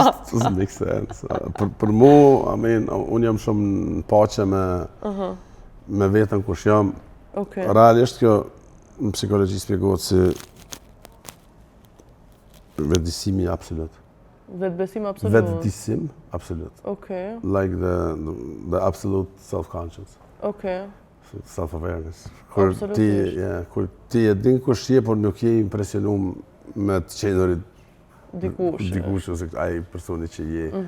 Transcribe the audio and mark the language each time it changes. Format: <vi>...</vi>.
<en>Doesn't make sense.</en> <sq>Për mu, unë jam shumë në pace me vetën kush jam. Realisht kjo në psikologji spjegohet si vetëdijsimi absolut. Vetëbesim absolut? Vetëdijsim absolut.</sq> <en>Like the absolute self-conscious. Self-awareness.</en> <sq>Kur ti e din kush je, por nuk je impresionum me të qenurit dikush ose ai personi që je.</sq>